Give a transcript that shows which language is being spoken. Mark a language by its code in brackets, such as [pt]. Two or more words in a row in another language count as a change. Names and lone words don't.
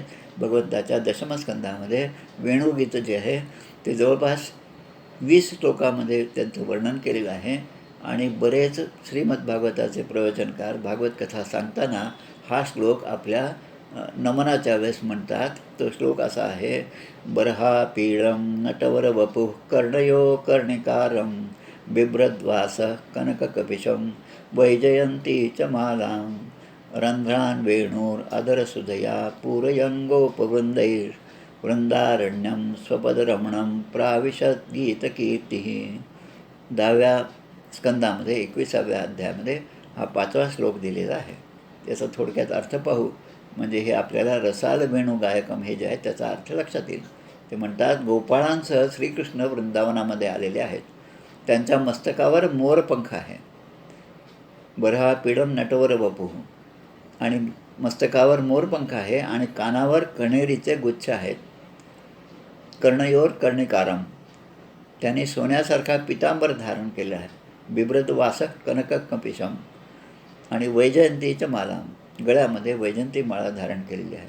[mr] भगवंताच्या दशमस्कंधामध्ये वेणुगीत जे आहे ते जवळपास 20 श्लोकामध्ये त्यांचं वर्णन केलेलं आहे. आणि बरेच श्रीमद भागवताचे प्रवचनकार भागवत कथा सांगताना हा श्लोक आपल्या नमनाच्या वेळेस म्हणतात. तो श्लोक असा आहे, [sa] बर्हा पीळम नटवर वपुः कर्णयो कर्णिकारं बिभ्रद्वास कनककपिशं वैजयंती च मालां रंध्रान् वेणूर अधरसुधया पूरयङ्गोपवृन्दैः वृंदारण्यं स्वपदरमणं प्राविशत् गीतकीर्तिः. [mr] 10व्या स्कंदामध्ये 21व्या अध्यायामध्ये हा 5वा श्लोक दिलेला आहे. त्याचा थोडक्यात अर्थ पाहू. म्हणजे हे आपल्याला रसाल वेणू गायकम हे जे आहे त्याचा अर्थ लक्षात येईल. ते म्हणतात, गोपाळांसह श्रीकृष्ण वृंदावनामध्ये आलेले आहेत. त्यांच्या मस्तकावर मोरपंख आहे. [sa] बरहा पीडम नटवर वपुः, [mr] आणि मस्तकावर मोरपंख आहे आणि कानावर कण्हेरीचे गुच्छ आहेत. [sa] कर्णयोर कर्णिकारम, [mr] त्यांनी सोन्यासारखा पितांबर धारण केला आहे. [sa] बिभ्रद्वासक कनक कपिशम, [mr] आणि वैजयंतीच्या माला, गळ्यामध्ये वैजंती माळा धारण केलेली आहे.